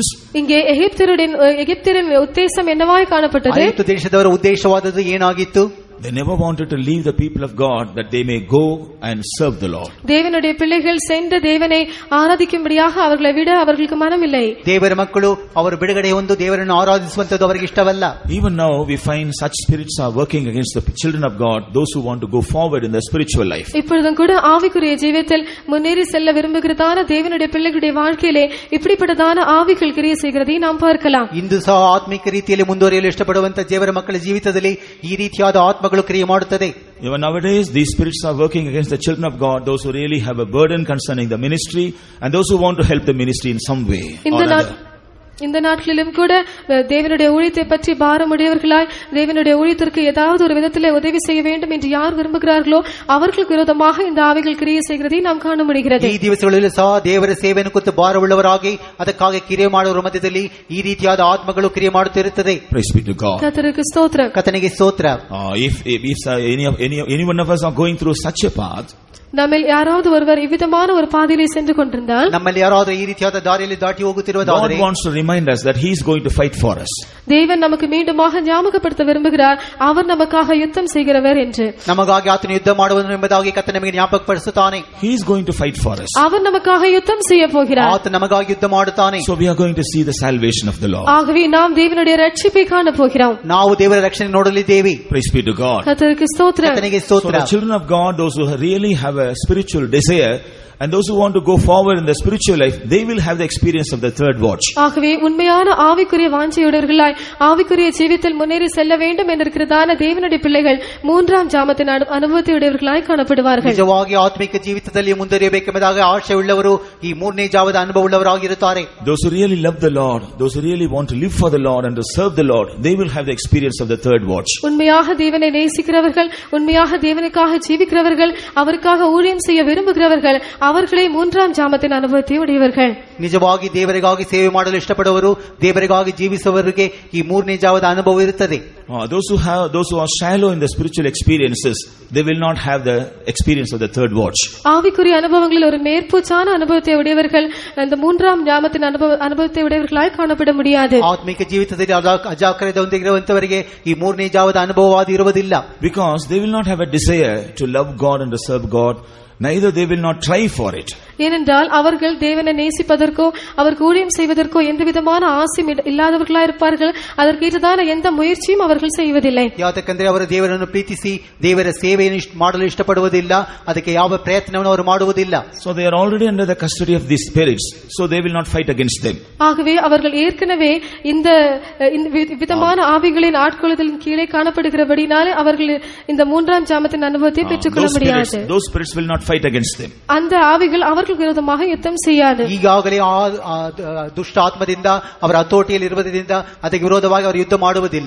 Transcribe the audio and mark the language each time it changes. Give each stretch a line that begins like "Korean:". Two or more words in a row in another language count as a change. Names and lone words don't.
Tamil: இங்கே எகிப்தியரின் உத்தேசம் என்னவாய் காணப்பட்டது?
Kannada: ಐಗುಪ್ತ ದೇಶದವರ ಉದ್ದೇಶವಾದದ್ದು ಏನಾಗಿತ್ತು?
English: They never wanted to leave the people of God that they may go and serve the Lord.
Tamil: தேவனுடைய பிள்ளைகள் சென்று தேவனை ஆராதிக்கும்படியாக அவர்களை விட அவர்களுக்கு மனமில்லை.
Kannada: ದೇವರ ಮಕ್ಕಳು ಅವರು ಬಿಡುಗಡೆ ಹೊಂದು ದೇವರನ್ನು ಆರಾಧಿಸುವಂತದ್ದು ಅವರಿಗೆ ಇಷ್ಟವಲ್ಲ.
English: Even now we find such spirits are working against the children of God, those who want to go forward in their spiritual life.
Tamil: இப்பொழுதும் கூட ஆவிக்குரிய ஜீவியத்தில் முன்னேறி செல்ல விரும்புகிறதான தேவனுடைய பிள்ளைகளுடைய வாழ்க்கையிலே இப்படிப்பட்டதான ஆவிகள் கிரியை செய்கிறதை நாம் பார்க்கலாம்.
Kannada: ಇಂದು ಸಹ ಆತ್ಮಿಕ ರೀತಿಯಲ್ಲಿ ಮುಂದುವರಿಯಲು ಇಷ್ಟಪಡುವಂತ ದೇವರ ಮಕ್ಕಳ ಜೀವಿತದಲ್ಲಿ ಈ ರೀತಿಯಾದ ಆತ್ಮಗಳು ಕ್ರಿಯೆ ಮಾಡುತ್ತದೆ.
English: Even nowadays these spirits are working against the children of God, those who really have a burden concerning the ministry and those who want to help the ministry in some way or other.
Tamil: இந்த நாட்களிலும் கூட தேவனுடைய ஊழியத்தை பற்றி பாரமுடையவர்களாய் தேவனுடைய ஊழியத்திற்கு ஏதாவது ஒரு விதத்தில் உதவி செய்ய வேண்டும் என்று யார் விரும்புகிறார்களோ அவர்களுக்கு விரோதமாக இந்த ஆவிகள் கிரியை செய்கிறதை நாம் காண முடிகிறது.
Kannada: ಈ ದಿವಸಗಳಲ್ಲಿ ಸಹ ದೇವರ ಸೇವೆಯನ್ನು ಕುರಿತು ಭಾರವುಳ್ಳವರಾಗಿ ಅದಕ್ಕಾಗಿ ಕ್ರಿಯೆ ಮಾಡುವ ಮಧ್ಯದಲ್ಲಿ ಈ ರೀತಿಯಾದ ಆತ್ಮಗಳು ಕ್ರಿಯೆ ಮಾಡುತ್ತಿರುತ್ತದೆ.
English: Praise be to God.
Tamil: கர்த்தருக்கு ஸ்தோத்திரம்.
Kannada: ಕರ್ತನಿಗೆ ಸ್ತೋತ್ರ.
English: If any one of us are going through such a path,
Tamil: நம்மில் யாராவது ஒருவர் இவ்விதமான ஒரு பாதையிலே சென்று கொண்டிருந்தால்,
Kannada: ನಮ್ಮಲ್ಲಿ ಯಾರಾದರೂ ಈ ರೀತಿಯಾದ ದಾರಿಯಲ್ಲಿ ದಾಟಿ ಹೋಗುತ್ತಿರುವುದಾದರೆ,
English: God wants to remind us that he is going to fight for us.
Tamil: தேவன் நமக்கு மீண்டுமாக ஞாபகப்படுத்த விரும்புகிறார் அவர் நமக்காக யுத்தம் செய்கிறவர் என்று.
Kannada: ನಮಗಾಗಿ ಆತನು ಯುದ್ಧ ಮಾಡುವನು ಎಂಬುದಾಗಿ ಕರ್ತನು ನಮಗೆ ಜ್ಞಾಪಕಪಡಿಸುತ್ತಾನೆ.
English: He is going to fight for us.
Tamil: அவர் நமக்காக யுத்தம் செய்ய போகிறார்.
Kannada: ಆತನು ನಮಗಾಗಿ ಯುದ್ಧ ಮಾಡುತ್ತಾನೆ.
English: So we are going to see the salvation of the Lord.
Tamil: ஆகவே நாம் தேவனுடைய ரட்சிப்பை காண போகிறோம்.
Kannada: ನಾವು ದೇವರ ರಕ್ಷಣೆ ನೋಡಲಿದ್ದೇವೆ.
English: Praise be to God.
Tamil: கர்த்தருக்கு ஸ்தோத்திரம்.
Kannada: ಕರ್ತನಿಗೆ
English: So
Kannada: ಸ್ತೋತ್ರ.
English: the children of God, those who really have a spiritual desire, And those who want to go forward in the spiritual life, they will have the experience of the third watch.
Tamil: ஆகவே உண்மையான ஆவிக்குரிய வாஞ்சையுடையவர்களாய் ஆவிக்குரிய ஜீவித்தில் முன்னேறி செல்ல வேண்டும் என்றிருக்கிறதான தேவனுடைய பிள்ளைகள் மூன்றாம் ஜாமத்தின் அனுபவத்தையுடையவர்களாய் காணப்படுவார்கள்.
Kannada: ನಿಜವಾಗಿ ಆತ್ಮಿಕ ಜೀವಿತದಲ್ಲಿ ಮುಂದುವರಿಯಬೇಕೆಂಬುದಾಗಿ ಆಶೆ ಉಳ್ಳವರು ಈ ಮೂರನೇ ಜಾವದ ಅನುಭವ ಉಳ್ಳವರಾಗಿರುತ್ತಾರೆ.
English: Those who really love the Lord, those who really want to live for the Lord and to serve the Lord, they will have the experience of the third watch.
Tamil: உண்மையாக தேவனை நேசிக்கிறவர்கள், உண்மையாக தேவனுக்காக ஜீவிக்கிறவர்கள், அவருக்காக ஊழியம் செய்ய விரும்புகிறவர்கள், அவர்களே மூன்றாம் ஜாமத்தின் அனுபவத்தை உடையவர்கள்.
Kannada: ನಿಜವಾಗಿ ದೇವರಿಗಾಗಿ ಸೇವೆ ಮಾಡಲು ಇಷ್ಟಪಡುವವರು, ದೇವರಿಗಾಗಿ ಜೀವಿಸುವವರಿಗೆ ಈ ಮೂರನೇ ಜಾವದ ಅನುಭವ ಇರುತ್ತದೆ.
English: Those who are shallow in the spiritual experiences, they will not have the experience of the third watch.
Tamil: ஆவிக்குரிய அனுபவங்களில் ஒரு மேற்பூச்சான அனுபவத்தை உடையவர்கள் அந்த மூன்றாம் ஜாமத்தின் அனுபவத்தை உடையவர்களாய் காணப்பட முடியாது.
Kannada: ಆತ್ಮಿಕ ಜೀವಿತದಲ್ಲಿ ಅಜಾಗ್ರತೆಯೊಂದಿಗಿರುವಂತವರಿಗೆ ಈ ಮೂರನೇ ಜಾವದ ಅನುಭವವಾದ ಇರುವುದಿಲ್ಲ.
English: Because they will not have a desire to love God and to serve God, neither they will not try for it.
Tamil: ஏனென்றால் அவர்கள் தேவனை நேசிப்பதற்கோ அவருக்கு ஊழியம் செய்வதற்கோ எந்த விதமான ஆசையும் இல்லாதவர்களாய் இருப்பார்கள். அதற்கேற்றதான எந்த முயற்சியும் அவர்கள் செய்வதில்லை.
Kannada: ಯಾಕಂದ್ರೆ ಅವರು ದೇವರನ್ನು ಪ್ರೀತಿಸಿ ದೇವರ ಸೇವೆಯನ್ನು ಮಾಡಲು ಇಷ್ಟಪಡುವುದಿಲ್ಲ, ಅದಕ್ಕೆ ಯಾವ ಪ್ರಯತ್ನವನ್ನು ಅವರು ಮಾಡುವುದಿಲ್ಲ.
English: So they are already under the custody of these spirits, so they will not fight against them.
Tamil: ஆகவே அவர்கள் ஏற்கனவே இந்த விதமான ஆவிகளின் ஆட்கொள்ளுதலின் கீழே காணப்படுகிறபடினாலே அவர்கள் இந்த மூன்றாம் ஜாமத்தின் அனுபவத்தை பெற்றுக்கொள்ள முடியாது.
English: Those spirits will not fight against them.
Tamil: அந்த ஆவிகள் அவர்களுக்கு விரோதமாக யுத்தம் செய்யாது.
Kannada: ಈಗಾಗಲೇ ದುಷ್ಟ ಆತ್ಮದಿಂದ ಅವರ ಹತೋಟಿಯಲ್ಲಿ ಇರುವುದರಿಂದ ಅದಕ್ಕೆ ವಿರೋಧವಾಗಿ ಅವರು ಯುದ್ಧ ಮಾಡುವುದಿಲ್ಲ.